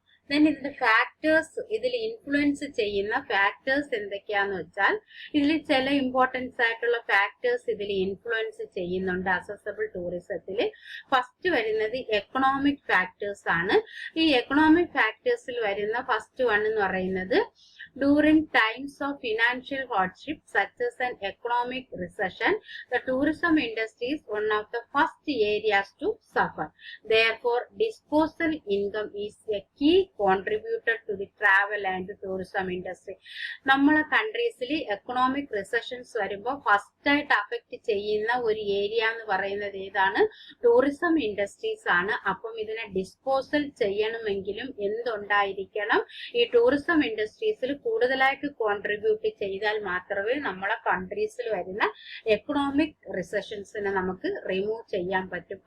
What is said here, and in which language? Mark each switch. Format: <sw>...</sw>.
<ml>Then ഇതിന്റെ factors, ഇതിൽ influence ചെയ്യുന്ന ഫാക്ടേഴ്സ് എന്തൊക്കെയാന്ന് വെച്ചാൽ, ഇതിൽ ചില ഇമ്പോർട്ടൻസ് ആയിട്ടുള്ള ഫാക്ടേഴ്സ് ഇതിൽ ഇൻഫ്ലുവൻസ് ചെയ്യുന്നുണ്ട് അസസബിൾ ടൂറിസത്തിൽ. ഫസ്റ്റ് വരുന്നത് എക്കണോമിക് ഫാക്ടേഴ്സ് ആണ്. ഈ എക്കണോമിക് ഫാക്ടേഴ്സിൽ വരുന്ന ഫസ്റ്റ് വൺ എന്ന് പറയുന്നത്,</ml> <en>during times of financial hardship such as an economic recession, the tourism industry is one of the first areas to suffer. Therefore, disposable income is a key contributor to the travel and tourism industry.</en> <ml>നമ്മളെ കൺട്രീസിൽ economic റിസഷൻസ് വരുമ്പോൾ first ആയിട്ട് affect ചെയ്യുന്ന ഒരു area എന്ന് പറയുന്നത് ഏതാണ്, tourism industries ആണ്. അപ്പം ഇതിനെ ഡിസ്പോസൽ ചെയ്യണമെങ്കിലും എന്തുണ്ടായിരിക്കണം, ഈ ടൂറിസം ഇൻഡസ്ട്രീസിൽ കൂടുതലായിട്ട് കോൺട്രിബ്യൂട്ട് ചെയ്താൽ മാത്രമേ നമ്മളെ കൺട്രീസിൽ വരുന്ന എക്കണോമിക് റിസഷൻസിനെ നമുക്ക് റിമൂവ് ചെയ്യാൻ പറ്റും.</ml>